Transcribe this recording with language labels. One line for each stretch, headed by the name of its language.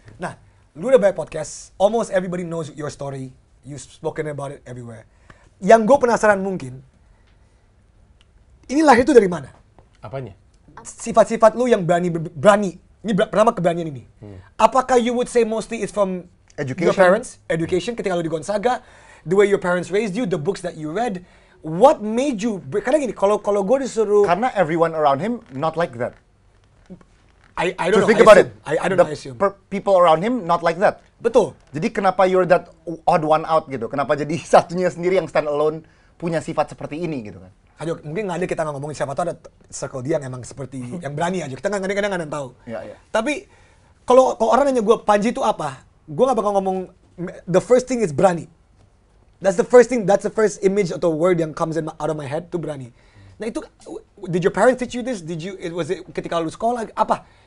Indonesian: Nah, lu udah banyak
English: podcast, almost everybody knows your story, you've spoken about it everywhere.
Indonesian: Yang gue penasaran mungkin, ini lahir itu dari mana? Apanya? Sifat-sifat lu yang berani. Ini pertama keberanian ini. Apakah
English: you would say mostly it's from your parents, education,
Indonesian: ketika lu di Gonzaga,
English: the way your parents raised you, the books that you read, what made you,
Indonesian: karena gini, kalau gue disuruh, Karena
English: everyone around him not like that. I don't know, Think about it. I don't know, I assume. People around him not like that.
Indonesian: Betul. Jadi kenapa
English: you're that odd one out
Indonesian: gitu? Kenapa jadi satunya sendiri yang
English: stand alone
Indonesian: punya sifat seperti ini gitu kan? Ayo, mungkin nggak ada kita nggak ngomongin siapa tahu ada circle dia yang emang seperti yang berani aja. Kita nggak kadang-kadang nggak ada yang tahu. Iya, iya. Tapi kalau orang nanya gue Panji itu apa, gue nggak bakal ngomong.
English: The first thing is
Indonesian: berani.
English: That's the first thing. That's the first image
Indonesian: atau
English: word
Indonesian: yang
English: comes out of my head
Indonesian: tuh berani. Nah itu,
English: did your parents teach you this? Was it
Indonesian: ketika lu sekolah apa?